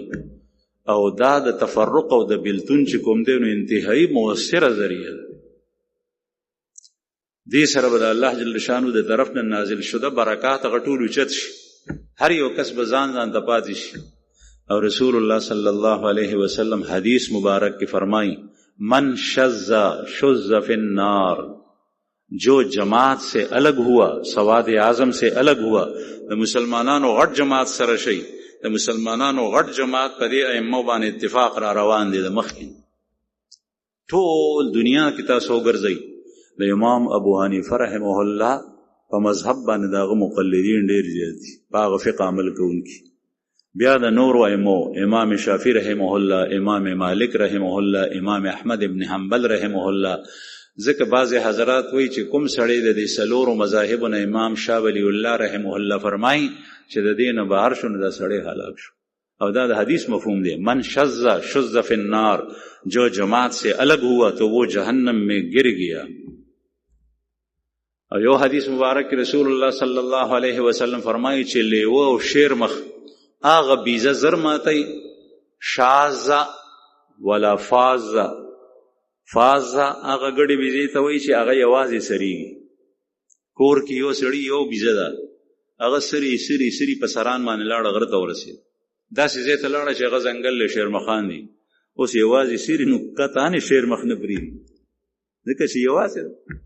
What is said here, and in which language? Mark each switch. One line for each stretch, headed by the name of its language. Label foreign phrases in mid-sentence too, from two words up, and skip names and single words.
Pashto: او دا د تفرق او د بیلتون چې کوم دی نو انتهایی مؤثره ذریعه ده. دې سره به د الله
Arabic: جل شانو
Pashto: د طرف نه نازل شده برکات هغه ټول اوچت شي، هر یو کس به ځان ځان ته پاتې شي.
Arabic: او رسول الله صلی الله علیه وسلم حدیث مبارک کې فرمائی من شذ شذ فی النار،
Urdu: جو جماعت سے الگ ہوا، سواد اعظم سے الگ ہوا،
Pashto: د مسلمانانو غټ جماعت سره شي، د مسلمانانو غټ جماعت په دې ائمه باندې اتفاق را روان دي. د مخکې ټول دنیا کې تاسو وګرځئ، د امام ابو حنیفه
Arabic: رحمه الله
Pashto: په مذهب باندې دغه مقلدین ډېر زیات دي، په هغه فقه عمل کوونکي. بیا د نورو ائمو، امام شافعي
Arabic: رحمه الله،
Pashto: امام مالک
Arabic: رحمه الله،
Pashto: امام احمد ابن حنبل
Arabic: رحمه الله.
Pashto: ځکه بعضې حضرات وایي چې کوم سړی د دې 4 مذاهبو نه امام شاه ولی الله
Arabic: رحمه الله
Pashto: فرمایي چې د دې نه بهر شو نو دا سړی هلاک شو، او دا د حدیث مفهوم دی.
Arabic: من شذ شذ فی النار،
Urdu: جو جماعت سے الگ ہوا تو وہ جہنم میں گر گیا.
Pashto: او یو حدیث مبارک
Arabic: رسول الله صلی الله علیه وسلم
Pashto: فرمایي چې لیوه او شیر مخ هغه بیزه زر ماتی،
Arabic: شاذ ولا فاز.
Pashto: فاز هغه ګډې بیزې ته وایي چې هغه یوازې سریږي. کور کې یو سړي یو بیزه ده، هغه سری سری سری په سران باندې لاړه، غره ته ورسېد، داسې ځای ته لاړه چې هغه ځنګل له شیرمخان دي، اوس یوازې سری، نو قطعا شیرمخ نه پرېږدي ځکه چې یوازې ده.